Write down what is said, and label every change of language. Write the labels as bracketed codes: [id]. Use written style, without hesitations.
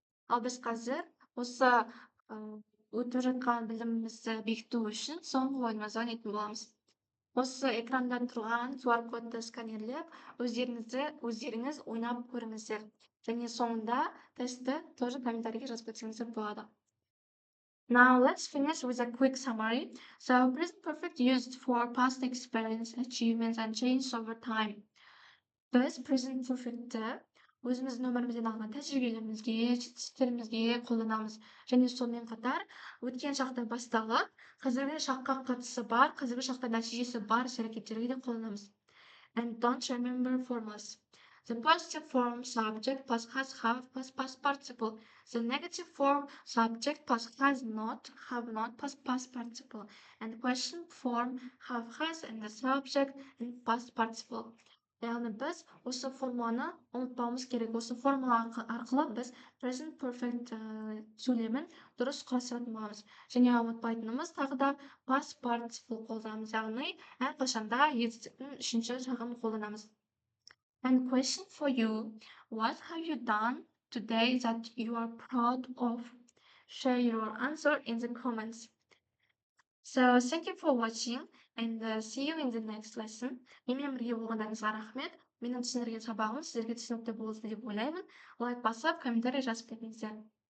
[kk] Ал біз қазір осы өтіп жатқан білімімізді бекіту үшін соңғы ойынымызды ойнайтын боламыз. Осы экранда тұрған QR кодты сканерлеп, өздеріңіз ойнап көріңіздер. Және соңында тестті тоже комментарийге жазып кетсеңіздер болады. [en] Now let's finish with a quick summary. So present perfect used for past experience, achievements, and change over time. [kk] Biz present perfect'ті өзіміздің өмірімізден алған тәжірибелерімізге, жетістіктерімізге қолданамыз. Және сонымен қатар өткен шақта басталып, қазіргі шаққа қатысы бар, қазіргі шақта нәтижесі бар іс-әрекеттерге де қолданамыз. [en] And don't remember formulas. The positive form subject plus has, have plus past participle. The negative form subject plus has not, have not plus past participle. And question form have, has, and the subject and past participle. [kk] Яғни біз осы формуланы ұмытпауымыз керек. Осы формула арқылы біз present perfect сөйлемін дұрыс құрастыратын боламыз. Және ұмытпайтынымыз тағы да past participle қолданамыз. Яғни әрқашанда етістіктің үшінші жағын қолданамыз. [en] And question for you, what have you done today that you are proud of? Share your answer in the comments. So thank you for watching and see you in the next lesson. [kk] Менімен бірге болғандарыңызға рахмет. Менің түсіндірген сабағым сіздерге түсінікті болды деп ойлаймын. Лайк басып, комментарий жазып кетіңіздер.